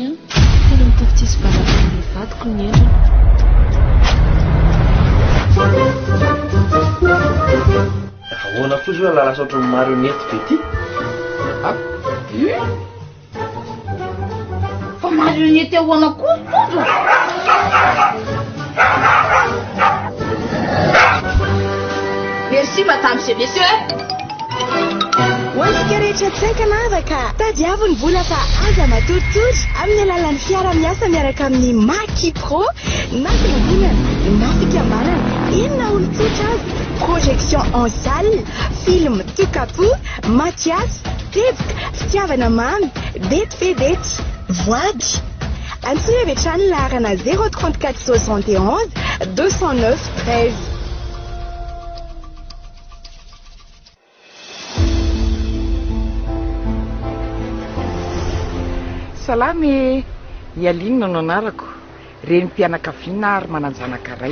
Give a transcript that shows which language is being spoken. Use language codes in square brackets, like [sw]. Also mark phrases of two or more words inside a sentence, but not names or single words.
[mg] Telo mitokotsisy valavan'ny vadiko ny endriny. Ahoana kosa hoe lala saotra ny marionnette be ty? Fa marionnette ahoana kosa tojo? [fr] Merci madame, c'est bien sûr. [mg] Hoantsika rehetra tsaika navaka tadiavy ny vola fa aza matoritory amin'ny alalan'ny fiara miasa miaraka amin'ny Maki Pro na fiangonana na fikambanana inona olon-tsotra azy [fr] projection en salle, [mg] film tokapo, Mathias, teboka, fitiavana mamy, dety fedety, voady. Antsoina avy hatrany laharana 034 71 209 13. Salamy Yaline no anarako renim-pianakaviana ary mananjanaka ray.